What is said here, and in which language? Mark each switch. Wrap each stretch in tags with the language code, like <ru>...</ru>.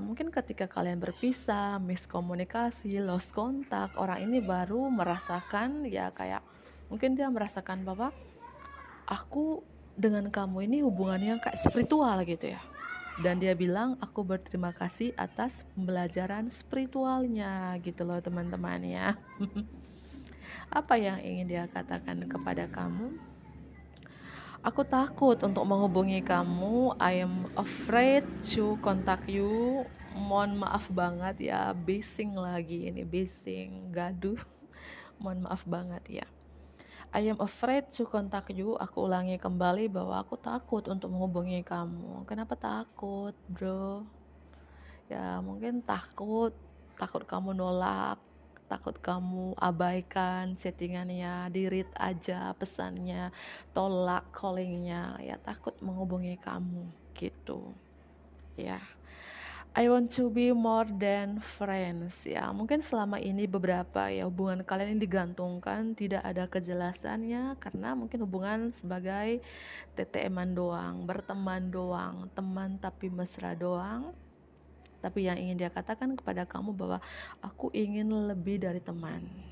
<id>Mungkin ketika kalian berpisah, miskomunikasi, lost kontak, orang ini baru merasakan ya, kayak mungkin dia merasakan bahwa aku dengan kamu ini hubungannya kayak spiritual gitu ya. Dan dia bilang aku berterima kasih atas pembelajaran spiritualnya gitu loh teman-teman ya. Apa yang ingin dia katakan kepada kamu? Aku takut untuk menghubungi kamu.</id> <en>I am afraid to contact you.</en> <id>Mohon maaf banget ya, bising lagi ini, bising, gaduh. Mohon maaf banget ya.</id> <en>I am afraid to contact you.</en> <id>Aku ulangi kembali bahwa aku takut untuk menghubungi kamu. Kenapa takut, bro? Ya mungkin takut kamu nolak, takut kamu abaikan chattingannya, di-read aja pesannya, tolak callingnya, ya takut menghubungi kamu gitu ya.</id> <en>I want to be more than friends</en> <id>ya. Mungkin selama ini beberapa ya hubungan kalian ini digantungkan, tidak ada kejelasannya karena mungkin hubungan sebagai TTM-an doang, berteman doang, teman tapi mesra doang. Tapi yang ingin dia katakan kepada kamu bahwa aku ingin lebih dari teman.</id>